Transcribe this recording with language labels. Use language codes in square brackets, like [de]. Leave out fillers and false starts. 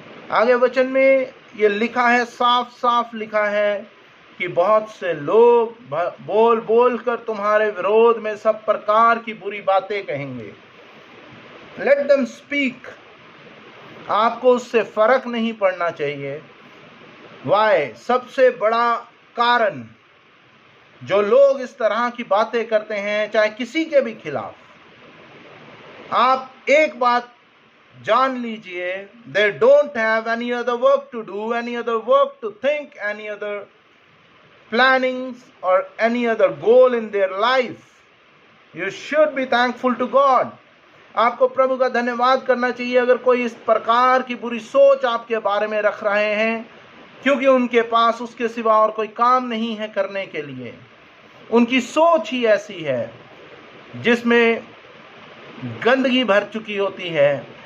[hi] आगे वचन में ये लिखा है, साफ साफ लिखा है कि बहुत से लोग बोल बोल कर तुम्हारे विरोध में सब प्रकार की बुरी बातें कहेंगे। [en] Let them speak. [hi] आपको उससे फर्क नहीं पड़ना चाहिए। [en] Why? [hi] सबसे बड़ा कारण जो लोग इस तरह की बातें करते हैं, चाहे किसी के भी खिलाफ, आप एक बात जान लीजिए, [en] they don't have any other work to do, any other work to think, any other plannings or any other goal in their life. You should be thankful to God. [hi] आपको प्रभु का धन्यवाद करना चाहिए अगर कोई इस प्रकार की बुरी सोच आपके बारे में रख रहे हैं, क्योंकि उनके पास उसके सिवा और कोई काम नहीं है करने के लिए। उनकी सोच ही ऐसी है जिसमें गंदगी भर चुकी होती है।